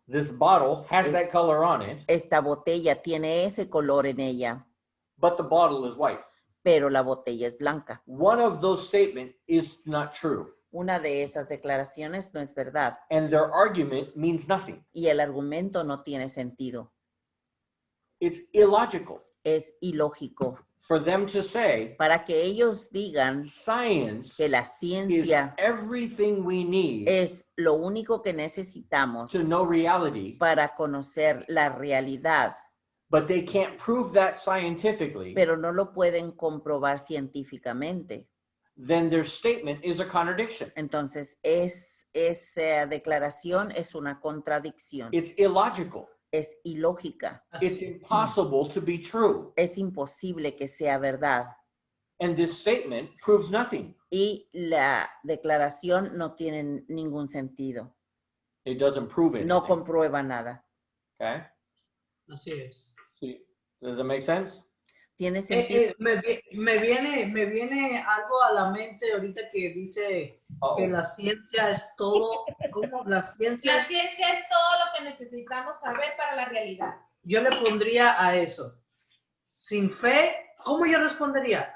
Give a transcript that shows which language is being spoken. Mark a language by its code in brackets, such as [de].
[en] this bottle has that color on it, [es] esta botella tiene ese color en ella, [en] but the bottle is white. [es] pero la botella es blanca. [en] One of those statements is not true, [es] Una de esas declaraciones no es verdad [en] and their argument means nothing. [es] y el argumento no tiene sentido. [en] It's illogical [es] Es ilógico. [en] for them to say [es] Para que ellos digan [en] science [es] que la [en] is [es] ciencia [en] everything we need [es] es lo único que necesitamos [en] to know reality, [es] para conocer la realidad, [en] but they can't prove that scientifically, [es] pero no lo pueden comprobar científicamente. [en] then their statement is a contradiction. [es] Entonces, esa declaración es una contradicción, [en] It's illogical. [es] es ilógica, [en] It's impossible to be true. [es] es imposible que sea verdad. [en] And this statement proves nothing. [es] Y la declaración no tiene ningún sentido, [en] It doesn't prove anything. [es] no comprueba nada. [en] Okay? [es] Así es. [en] See, does that make sense? [es] ¿Tiene sentido? Me viene algo a la mente ahorita que dice que la ciencia es todo. ¿Cómo? La ciencia La es, ciencia es todo lo que necesitamos saber para la realidad. yo le pondría a eso. Sin fe, ¿cómo yo respondería?